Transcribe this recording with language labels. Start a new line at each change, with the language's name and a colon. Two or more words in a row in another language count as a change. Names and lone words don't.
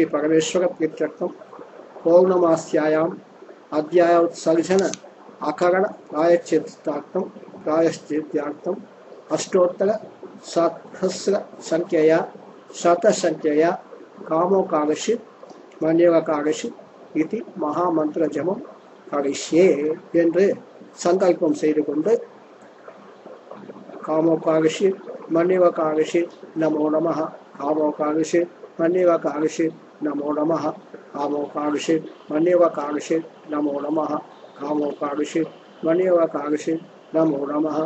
Sanskrit: परमेश्वर प्रीत्यर्थम पौर्णमास्यायां अध्यायोत्सर्जन अकरण प्रायश्चित्तार्थम अष्टोत्तर सहस्र संख्यया शतसंख्यया कामोकारिषि मन्यवकारिषि इति महामंत्र जपम करिष्ये
Tamil: என்று சங்கல்பம் செய்து கொண்டு
Sanskrit: कामोकार्षीत् मन्युरकार्षीत् नमो नमः. कामोकार्षीत् मन्युरकार्षीत् नमो नमः. कामोकार्षीत् मन्युरकार्षीत् नमो नमः. कामोकार्षीत् मन्युरकार्षीत् नमो नमः.